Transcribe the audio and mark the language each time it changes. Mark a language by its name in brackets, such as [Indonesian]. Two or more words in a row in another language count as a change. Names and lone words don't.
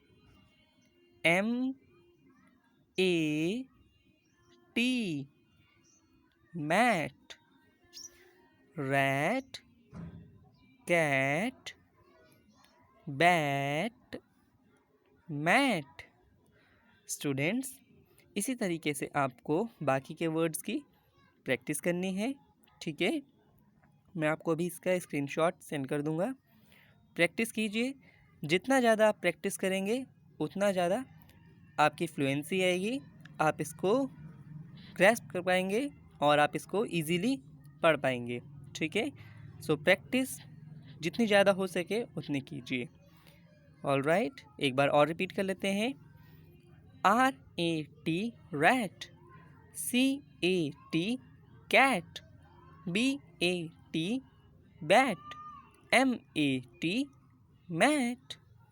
[English] M A T mat. Rat, cat, bat, mat. [Hindi] स्टूडेंट्स, इसी तरीके से आपको बाकी के वर्ड्स की प्रैक्टिस करनी है. ठीक है, मैं आपको अभी इसका [English] screenshot send [Hindi] कर दूंगा. प्रैक्टिस कीजिए. जितना ज़्यादा आप प्रैक्टिस करेंगे उतना ज़्यादा आपकी फ्लुएंसी आएगी. आप इसको ग्रैस्प कर पाएंगे और आप इसको इजीली पढ़ पाएंगे. ठीक है, [English] so practice [Hindi] जितनी ज़्यादा हो सके उतनी कीजिए. [English] All right, [Hindi] एक बार और रिपीट कर लेते हैं. [English] R A T rat. C A T cat. B A T bat. M A T mat.